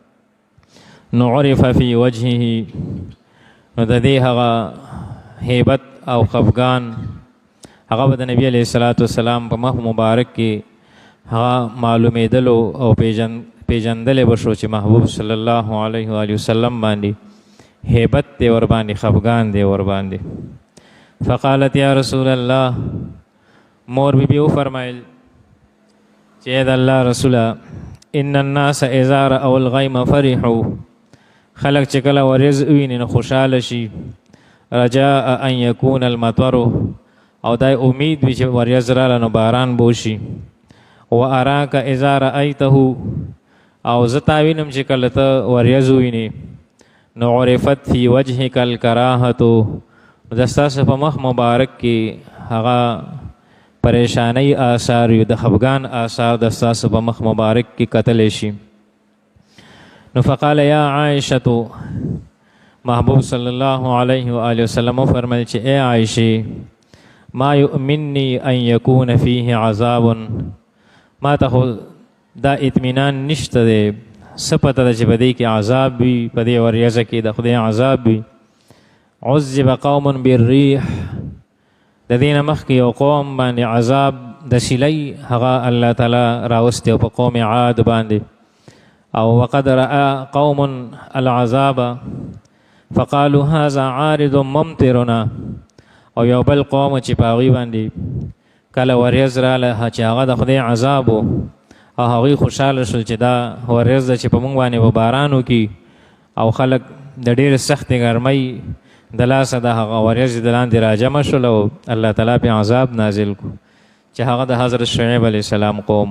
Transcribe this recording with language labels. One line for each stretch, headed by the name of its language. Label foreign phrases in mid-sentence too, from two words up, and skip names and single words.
Pashto: نو
Arabic: عرف فی وجهه
Pashto: نو د دې هغه هیبت او خفګان هغه به د نبی
Arabic: علیه السلام
Pashto: په مخ مبارک کې هغه معلومېدلو او پیژندلی به شو چې محبوب
Arabic: صلی الله علیه وآله وسلم
Pashto: باندې هیبت دی ورباندې خفګان دی ورباندې.
Arabic: فقالت یا رسول الله.
Pashto: مور بیبي وفرمایل چې د الله رسوله
Arabic: ان الناس اذا رأوا الغیم فرحوا.
Pashto: خلق چې کله وریځ وویني نو خوشحاله شي.
Arabic: رجاء ان یکون المطر
Pashto: او دای امید وي چې وریځ راله نو باران به وشي.
Arabic: و اراک اذا رأیته
Pashto: او زه تا وینم چې کله ته وریځ ووینې نو
Arabic: عرفت فی وجهک الکراهتو
Pashto: د ستاسو په مخ مبارک کې هغه پریشانی آثار وي د خفګان آثار د ستاسو په مخ مبارک کې کتلی شي.
Arabic: نو فقال یا عائشة. محبوب صلی الله علیه وآله وسلم
Pashto: فرمایل چې ای عائشې
Arabic: ما یؤمننی ان یکون فیه عذاب.
Pashto: ما ته خو دا اطمینان نشته دی څه پته ده چې په دې کې عذاب وي په دې وریځه کې د خدای عذاب وي.
Arabic: عذب قوم بالریح.
Pashto: د دې نه مخکې یو قوم باندې عذاب د سیلی هغه الله تعالی راوستی او په قوم عاد باندې او
Arabic: وقد رأى قوم العذاب فقالوا هذا عارض ممطرنا.
Pashto: او یو بل قوم چې په هغوی باندې کله وریځ راله چې هغه د خدای عذاب و او هغوی خوشحاله شول چې دا وریځ ده چې په موږ باندې به باران وکړي او خلک د ډېرې سختې ګرمۍ د لاسه د هغه وریځې د لاندې راجمع شول او الله تعالی پې عذاب نازل کړو چې هغه د حضرت شعیب
Arabic: علیه السلام
Pashto: قوم.